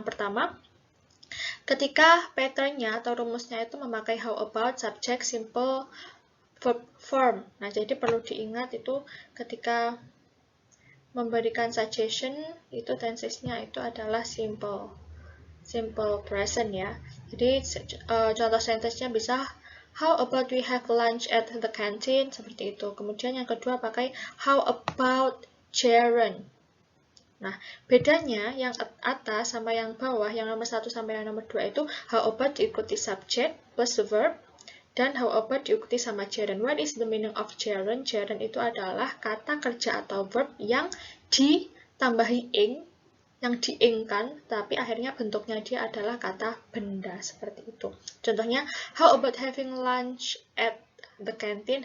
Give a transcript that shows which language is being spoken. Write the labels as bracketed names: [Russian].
[Indonesian] Yang pertama, ketika patternnya atau rumusnya itu memakai how about, subject, simple, verb, form. Nah, jadi perlu diingat itu ketika memberikan suggestion, itu tensesnya itu adalah simple present ya. Jadi contoh sentensinya bisa [English] how about we have lunch at the canteen? [Indonesian] Seperti itu. Kemudian yang kedua pakai how about Sharon. Nah, bedanya yang atas sama yang bawah, yang nomor 1 sampai yang nomor 2 itu how about diikuti subject plus verb, Dan how about diikuti sama gerund. [English] What is the meaning of gerund? [Indonesian] Gerund itu adalah kata kerja atau verb yang ditambahi ing, yang diingkan, tapi akhirnya bentuknya dia adalah kata benda, seperti itu. [English] Contohnya, how about having lunch at the canteen?